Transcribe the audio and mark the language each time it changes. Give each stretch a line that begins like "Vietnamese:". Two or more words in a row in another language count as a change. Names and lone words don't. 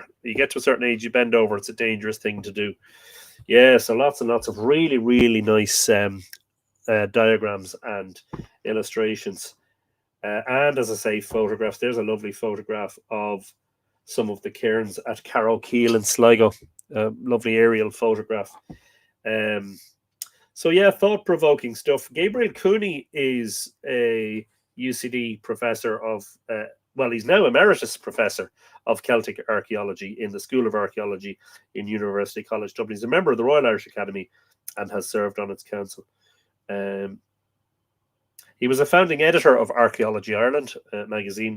English: You get to a certain age, you bend over. It's a dangerous thing to do. Yeah, so lots and lots of really, really nice diagrams and illustrations. And as I say, photographs. There's a lovely photograph of some of the cairns at Carrow Keel in Sligo. Lovely aerial photograph. So yeah, thought-provoking stuff. Gabriel Cooney is a UCD professor of, well, he's now emeritus professor of Celtic archaeology in the School of Archaeology in University College Dublin. He's a member of the Royal Irish Academy and has served on its council. He was a founding editor of Archaeology Ireland magazine.